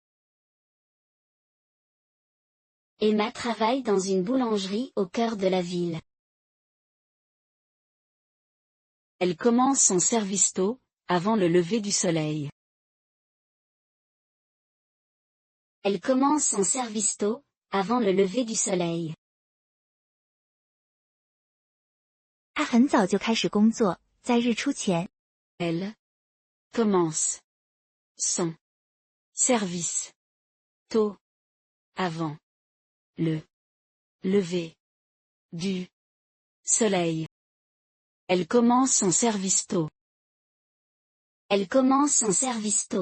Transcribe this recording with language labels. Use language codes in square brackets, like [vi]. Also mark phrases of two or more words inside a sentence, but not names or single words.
[fr] Emma travaille dans une boulangerie au cœur de la ville. Elle commence son service tôt, avant le lever du soleil. Elle commence son service tôt, avant le lever du soleil. [zh] 她很早就开始工作，在日出前。 [fr] Elle commence son service tôt, avant le lever du soleil. Elle commence son service tôt. Elle commence son service tôt.